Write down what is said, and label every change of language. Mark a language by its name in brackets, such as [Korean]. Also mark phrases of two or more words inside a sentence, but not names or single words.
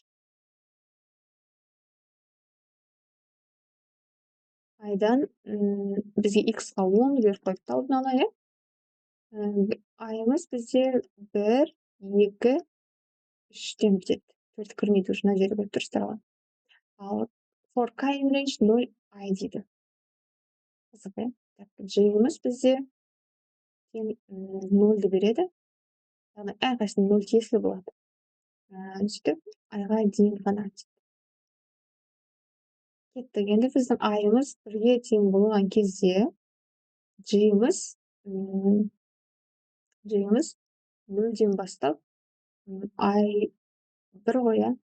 [Kazakh] Айдан бізге x-қа 10 беріп қойыпты алдын ала, иә? Айымыз бізде 1, 2, 3-тен бітеді. 4 кірмейді уже, мына жерде көріп тұрсыздар ғой. [English] Ал for time range 0 I дейді. [Kazakh] Қызық, иә? G-іміз бізде 0-ді береді. Яғни әрқайсысының 0 тиесілі болады. Сөйтіп, айға дейін ғана. Кеттік, енді біздің айымыз 1-ге тең болған кезде G-іміз 0-ден бастап ай 1 ғой, иә?